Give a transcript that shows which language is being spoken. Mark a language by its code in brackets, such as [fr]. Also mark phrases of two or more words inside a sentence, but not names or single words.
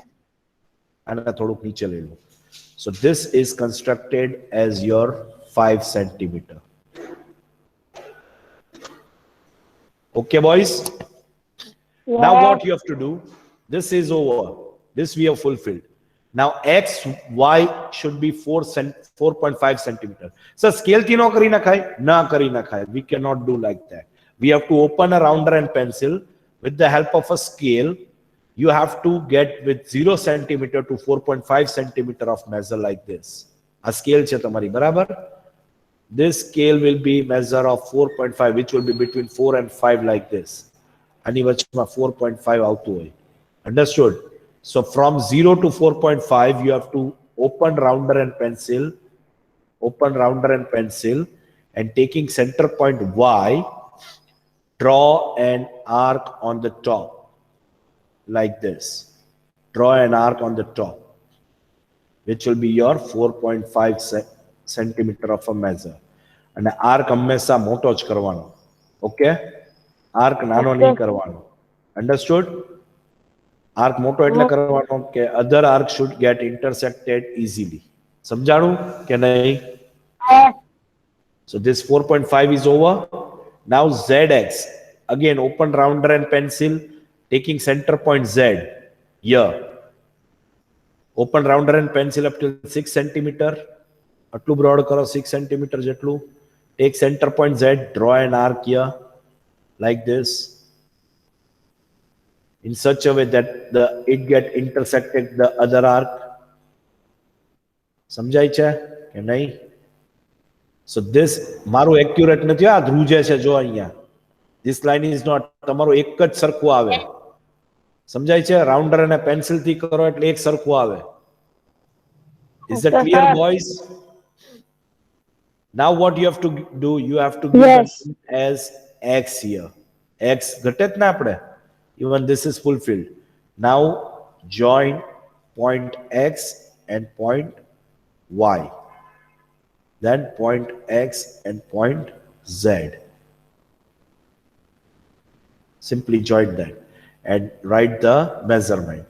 [en] So this is constructed as your 5 centimeter. Okay, boys? Yes. Now what you have to do, this is over. This we have fulfilled. Now X, Y should be 4.5 centimeter. [gu] So સ્કેલ થી નો કરી ના ખાય? ના કરી ના ખાય. [en] We cannot do like that. We have to open a rounder and pencil. With the help of a scale, you have to get with 0 centimeter to 4.5 centimeter of measure like this. [gu] આ સ્કેલ છે તમારી બરાબર. [en] This scale will be measure of 4.5, which will be between 4 and 5 like this. [gu] આની વચ્ચેમાં 4.5 આવતું હોય. [en] Understood? So from 0 to 4.5, you have to open rounder and pencil, and taking center point Y, draw an arc on the top like this. Draw an arc on the top, which will be your 4.5 centimeter of a measure. And arc [gu] હંમેશા મોટો જ કરવાનો. Okay? આર્ક નાનો નહીં કરવાનો. Understood? આર્ક મોટો એટલે કરવાનો કે [en] other arc should get intersected easily. [gu] સમજાણું કે નહીં? [en] So this 4.5 is over. Now ZX, again open rounder and pencil, taking center point Z here. Open rounder and pencil up till 6 centimeter. [gu] આટલું broad કરો 6 centimeter જેટલું. [en] Take center point Z, draw an arc here like this in such a way that it get intersected the other arc. [gu] સમજાય છે કે નહીં? [en] So this [gu] મારું accurate નથી, આ ધ્રુજે છે જો અહીંયા. [en] This line is not, [gu] તમારું એક જ સરખું આવે. સમજાય છે? રાઉન્ડર અને પેન્સિલ થી કરો એટલે એક સરખું આવે. [en] Is that clear, boys? Now what you have to do, you have to give Yes. it as x here. [gu] X ઘટે જ ને આપણે. [en] Even this is fulfilled. Now join point x and point y. Then point x and point z. Simply join that and write the measurement.